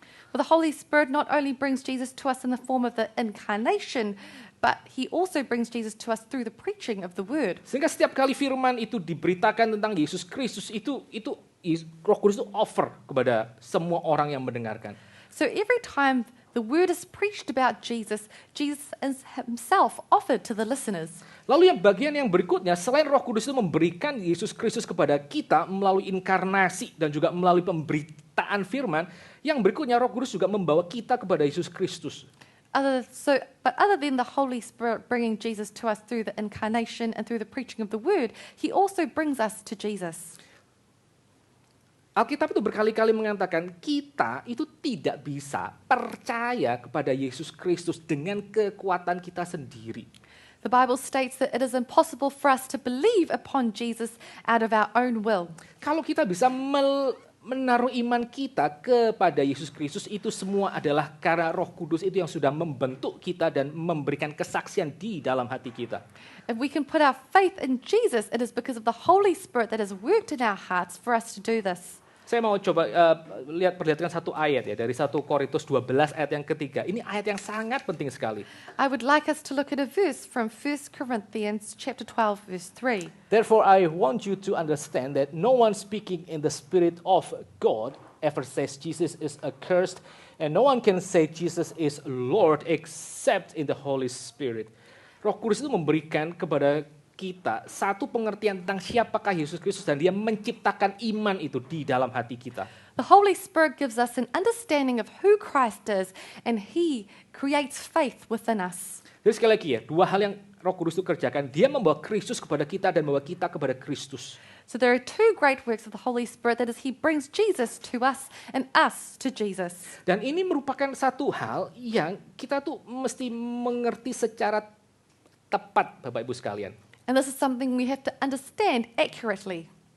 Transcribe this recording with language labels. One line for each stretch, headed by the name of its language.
English: But the Holy Spirit not only brings Jesus to us in the form of the incarnation, but he also brings Jesus to us through the preaching of the word.
Indonesian: Sehingga setiap kali firman itu diberitakan tentang Yesus Kristus, itu Roh Kudus itu offer kepada semua orang yang mendengarkan.
English: So every time the word is preached about Jesus, Jesus is himself offered to the listeners.
Indonesian: Lalu yang bagian yang berikutnya, selain Roh Kudus itu memberikan Yesus Kristus kepada kita melalui inkarnasi dan juga melalui pemberitaan firman, yang berikutnya Roh Kudus juga membawa kita kepada Yesus Kristus.
English: But other than the Holy Spirit bringing Jesus to us through the incarnation and through the preaching of the word, he also brings us to Jesus.
Indonesian: Alkitab itu berkali-kali mengatakan kita itu tidak bisa percaya kepada Yesus Kristus dengan kekuatan kita sendiri.
English: The Bible states that it is impossible for us to believe upon Jesus out of our own will.
Indonesian: Kalau kita bisa menaruh iman kita kepada Yesus Kristus, itu semua adalah karena Roh Kudus itu yang sudah membentuk kita dan memberikan kesaksian di dalam hati kita.
English: If we can put our faith in Jesus, it is because of the Holy Spirit that has worked in our hearts for us to do this.
Indonesian: Saya mau coba perlihatkan satu ayat ya dari 1 Korintus 12 ayat yang ketiga. Ini ayat yang sangat penting sekali.
English: I would like us to look at a verse from 1 Corinthians chapter 12 verse 3. Therefore I want you to understand that no one speaking in the Spirit of God ever says Jesus is accursed, and no one can say Jesus is Lord except in the Holy Spirit.
Indonesian: Roh Kudus itu memberikan kepada kita satu pengertian tentang siapakah Yesus Kristus dan dia menciptakan iman itu di dalam hati kita.
English: The Holy Spirit gives us an understanding of who Christ is and He creates faith within us.
Indonesian: Jadi sekali lagi ya, dua hal yang Roh Kudus itu kerjakan. Dia membawa Kristus kepada kita dan membawa kita kepada Kristus.
English: So there are two great works of the Holy Spirit. That is, He brings Jesus to us and us to Jesus.
Indonesian: Dan ini merupakan satu hal yang kita tuh mesti mengerti secara tepat, Bapak Ibu sekalian.
English: And this is something we have to understand accurately.